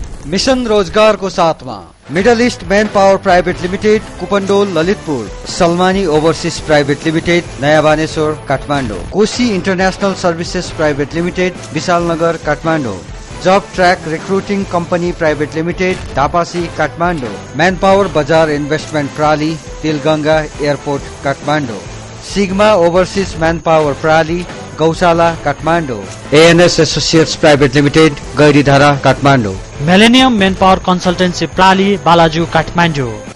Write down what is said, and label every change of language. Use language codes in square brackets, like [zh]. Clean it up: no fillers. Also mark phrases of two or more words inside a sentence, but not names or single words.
[hi] मिशन रोजगार को साथ में मिडल ईस्ट मैन पावर प्राइवेट लिमिटेड कुपंडोल ललितपुर, सलमानी ओभरसीज प्राइवेट लिमिटेड नयाँ बानेश्वर काठमाडौँ, कोशी इंटरनेशनल सर्भिसेज प्राइवेट लिमिटेड विशालनगर काठमाडौँ, जब ट्रैक रिक्रूटिंग कंपनी प्राइवेट लिमिटेड धापासी काठमाडौँ, मैन पावर बजार इन्वेस्टमेंट प्राली तिलगंगा एयरपोर्ट काठमाडौँ, सिग्मा ओभरसीज मैन पावर प्राली गौशाला काठमाडौँ, एएनएस एसोसिएट्स प्राइवेट लिमिटेड गैरीधारा काठमाडौँ, मिलेनियम मैन पावर कंसल्टेंसी प्राली बालाजु काठमाडौँ।